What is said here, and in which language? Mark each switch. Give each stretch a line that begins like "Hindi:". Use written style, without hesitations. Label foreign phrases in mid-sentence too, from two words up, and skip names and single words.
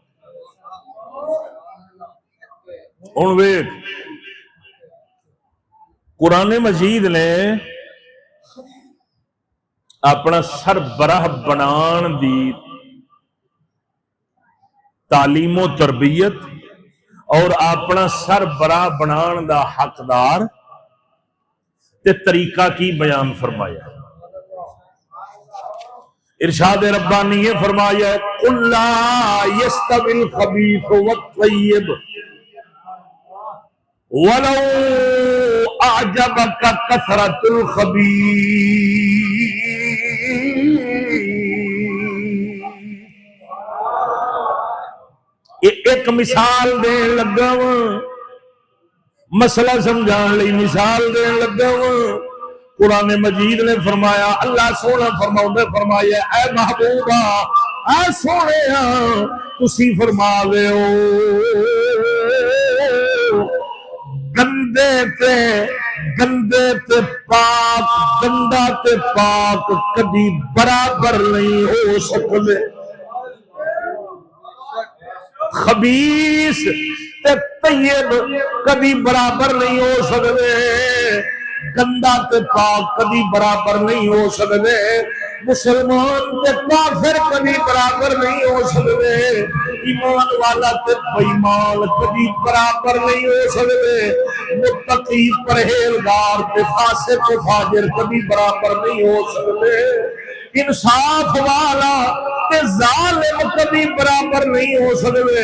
Punjabi: ہن ویکھ، قرآن مجید نے اپنا سربراہ بنان دی تعلیم و تربیت اور اپنا سربراہ بنان دا حقدار تے طریقہ کی بیان فرمایا۔ ارشاد ربانی یہ فرمایا،
Arabic: قُلْ لَا يَسْتَوِي الْخَبِيثُ وَالطَّيِّبُ وَلَوْ أَعْجَبَكَ كَثْرَةُ الْخَبِيثِ۔
Punjabi: ایک مثال دین لگا ہوں، مسئلہ سمجھان لئی مثال دین لگا ہوں۔ قرآن مجید نے فرمایا، اللہ سونا فرمایا، اے محبوبہ، اے سونے تسی فرما دے ہو گندے تے پاک گندا تے پاک کبھی برابر نہیں ہو سکتے، خبیث تے طیب کبھی برابر نہیں ہو سکتے، گندا تے پاک کبھی برابر نہیں ہو سکتے، مسلمان تے کافر کبھی برابر نہیں ہو سکتے، ایمان والا تے بے ایمان کبھی برابر نہیں ہو سکتے، متقی پرہیزگار تے فاسق و فاجر کبھی برابر نہیں ہو سکتے، انصاف والا تے ظالم کبھی برابر نہیں ہو سکتے۔